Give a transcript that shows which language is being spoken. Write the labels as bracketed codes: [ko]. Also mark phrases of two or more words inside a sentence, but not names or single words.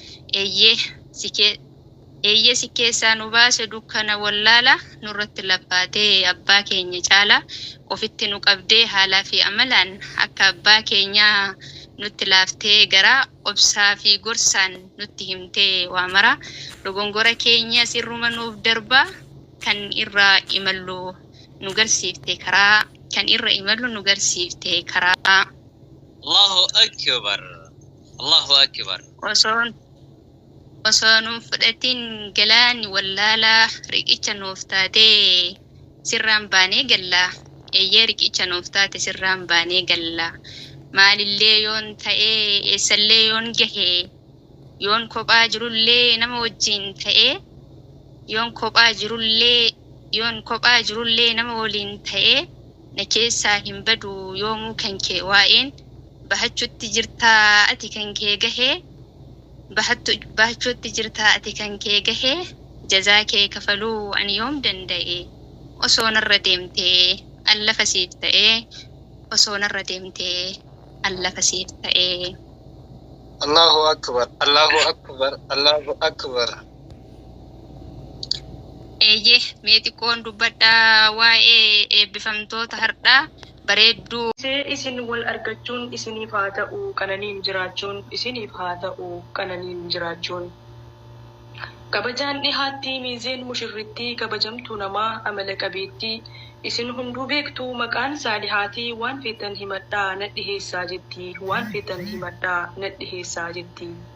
[om] eeyyee si keessaa nu baase dukkana wallaala nurratti laphaatee abbaa keenya caala ofitti nu qabdee haalaa fi amalaan akka abbaa keenyaa nutti laaftee garaa obsaa fi gorsaan nutti himtee waa mara dogongora keenya sirruma nuuf darba kan irra imallu nu garsiifte karaa [ar] الله أكبر. الله أكبر. [om] osoo nuuf fudhatiin galaani wallaalaa riqicha nuuf taatee sirraan baanee galla eeyyee riqicha nuuf taate sirraan baanee galla maalillee yoon ta'ee eessallee yoon gahee yoon kophaa jirullee nama wajjin ta'ee yoon kophaa jirullee nama waliin ta'ee na keessaa hin badu yoomuu kan kee waa'een bahachuutti jirtaa ati kan kee gahee bahachuutti jirtaa ati kan kee gahee jazaa kee kafaluu ani yoom danda'e osoo narra deemtee allafa siif ta'ee [ar] الله أكبر. الله أكبر. الله أكبر. [om] Eeyyee mee xiqqoon dubbadhaa waa'ee eebbifamtoota hardhaa bareedduu. Isin wal argachuun isiniif haa ta'u qananiin jiraachuun. Kabajaan dhihaatti miizeen mushirrittii kabajamtuu namaa amala qabeettii isin hunduu beektuu maqaan saalihaatii waan feetan himadhaa nadhi heessaa jetti.